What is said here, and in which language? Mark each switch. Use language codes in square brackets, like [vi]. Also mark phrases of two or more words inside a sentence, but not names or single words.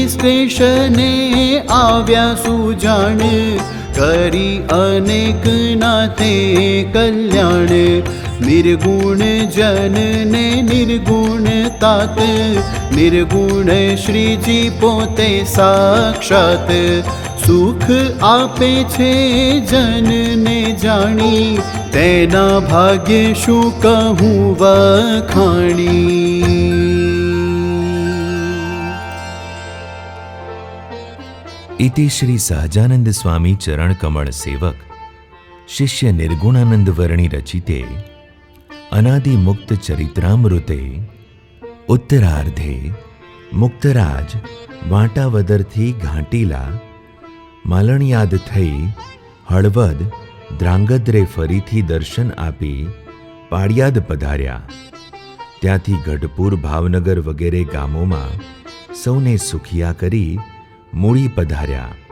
[gu] સ્ટેશને આવ્યા સુજાણ કરી અનેક નાથે કલ્યાણ નિર્ગુણ જનને નિર્ગુણ તાત નિર્ગુણ શ્રીજી પોતે સાક્ષાત સુખ આપે છે જનને જાણી તેના ભાગ્ય શું કહું વખાણી. [sa] इति श्री सहजानंद स्वामी चरण कमल सेवक शिष्य निर्गुणानंद वर्णी रचिते अनादि मुक्त चरित्रामृते उत्तरार्धे मुक्तराज [gu] વાટાવદરથી ઘાટીલા માલણયાદ થઈ હળવદ દ્રાંગધ્રે ફરીથી દર્શન આપી પાળિયાદ પધાર્યા. ત્યાંથી ગઢપુર ભાવનગર વગેરે ગામોમાં સૌને સુખિયા કરી મૂળી પધાર્યા.